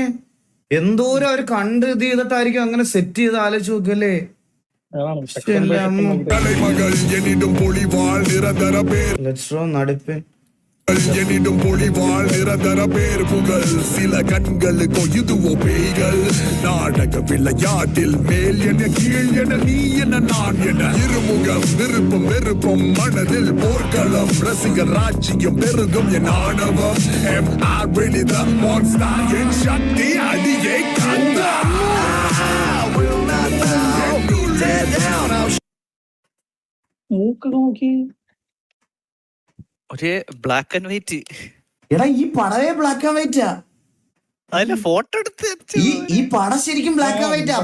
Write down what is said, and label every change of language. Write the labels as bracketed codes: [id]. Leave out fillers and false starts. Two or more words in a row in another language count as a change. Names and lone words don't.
[ml] എന്തോരം അവര് കണ്ട് ഇത് ചെയ്തിട്ടായിരിക്കും അങ്ങനെ സെറ്റ് ചെയ്ത് ആലോചിച്ച് നോക്കല്ലേ. നടുപ്പൻ [ta] எனினும் பொழிவாள் நிரந்தர பேர் புகழ் சில கண்களுக்கோ இதுவோ பேய்கள் நாடக விளையாட்டில் மேல் என கீழ் என நீ என நான் என இருமுகம் விருப்பம் வெறுப்பம் மனதில் போர்க்களம் ரசிகர் ராஜ்யம் பெருகும் என் ஆணவம் என் சக்தி அடியே கந்தா [ml] മൂക്ക് നോക്കി. [en] ഒരേ black and white. [ml] എടാ ഈ പടവേ [en] black and white. [ml] അതിലെ ഫോട്ടോ എടുത്ത് ഈ പടം ശരിക്കും [en] black and white.